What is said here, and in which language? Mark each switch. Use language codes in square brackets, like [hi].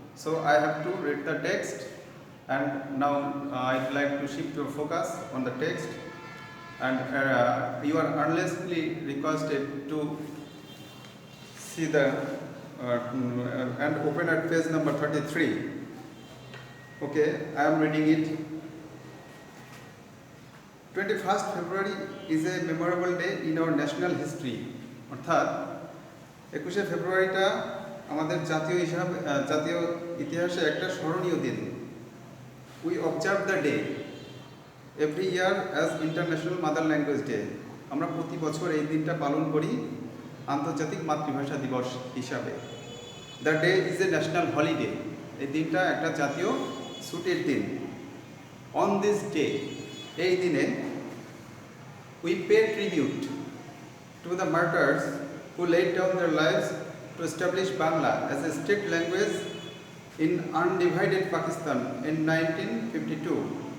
[en] So I have to read the text, and now I'd like to shift your focus on the text, and you are earnestly requested to see the and open at page number 33. Okay, I am reading it. 21st February is a memorable day in our national history. [bn] অর্থাৎ 21শে ফেব্রুয়ারিটা আমাদের জাতীয় ইতিহাসে একটা স্মরণীয় দিন। [en] We observe the day every year as International Mother Language Day. [bn] আমরা প্রতি বছর এই দিনটা পালন করি আন্তর্জাতিক মাতৃভাষা দিবস হিসাবে। [en] The day is a national holiday. [bn] এই দিনটা একটা জাতীয় ছুটির দিন। [en] On this day, [bn] এই দিনে [en] we pay tribute to the martyrs who laid down their lives to establish Bangla as a state language in undivided Pakistan in 1952.